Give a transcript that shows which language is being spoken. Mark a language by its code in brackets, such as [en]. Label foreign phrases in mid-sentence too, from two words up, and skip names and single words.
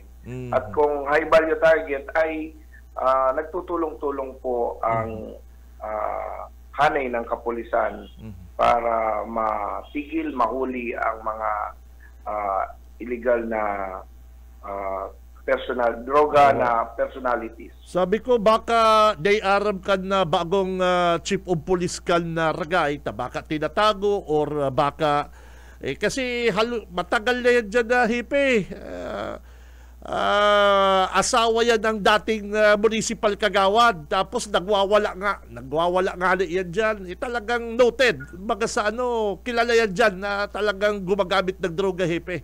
[tl] At kung [en] high value target [tl] ay nagtutulong-tulong po ang hanay ng kapulisan para matigil, mahuli ang mga illegal na droga na personalities. Sabi ko baka [bik] day aram kan na bagong [en] chief of police [bik] kan na [tl] Ragay, baka tinatago or baka kasi matagal na yan dyan na hipe. asawa yan ng dating municipal kagawad, tapos nagwawala nga yan dyan. Talagang noted, baga sa kilala yan dyan na talagang gumagamit ng droga, hepe.